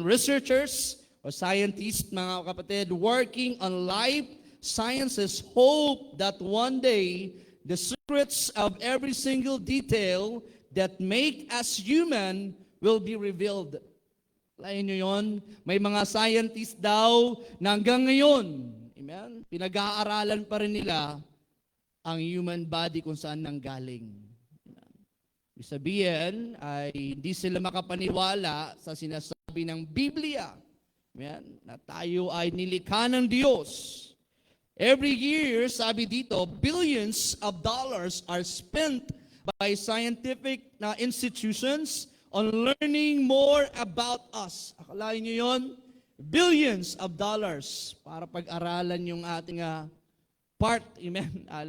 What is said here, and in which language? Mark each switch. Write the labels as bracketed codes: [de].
[en] Researchers or scientists, [tl] mga kapatid, [en] working on life sciences hope that one day the secrets of every single detail that make us human will be revealed. [tl] Lain nyo yun? May mga scientists daw na hanggang ngayon, amen, pinag-aaralan pa rin nila ang human body kung saan nanggaling. Ibig sabihin ay hindi sila makapaniwala sa sinasabi ng Biblia. Amen, na tayo ay nilikha ng Diyos. [en] Every year, [tl] sabi dito, [en] billions of dollars are spent by scientific institutions on learning more about us. [tl] Akalain nyo yun? [en] Billions of dollars [tl] para pag-aralan yung ating part. Amen.